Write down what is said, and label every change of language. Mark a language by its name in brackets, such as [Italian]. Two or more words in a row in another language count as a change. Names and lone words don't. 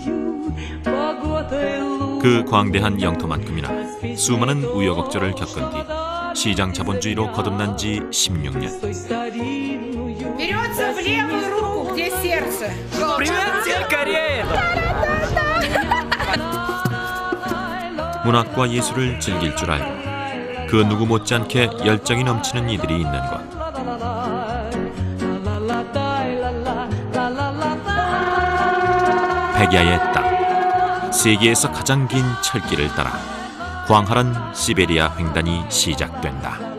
[Korean] 그 광대한 영토만큼이나 수많은 우여곡절을 겪은 뒤 시장 자본주의로 거듭난 지 16년. [Russian] Берется в левую руку, где сердце. Привет, Корея! [Korean] 문학과 예술을 즐길 줄 알고 그 누구 못지않게 열정이 넘치는 이들이 있는 곳. 백야의 땅, 세계에서 가장 긴 철길을 따라 광활한 시베리아 횡단이 시작된다.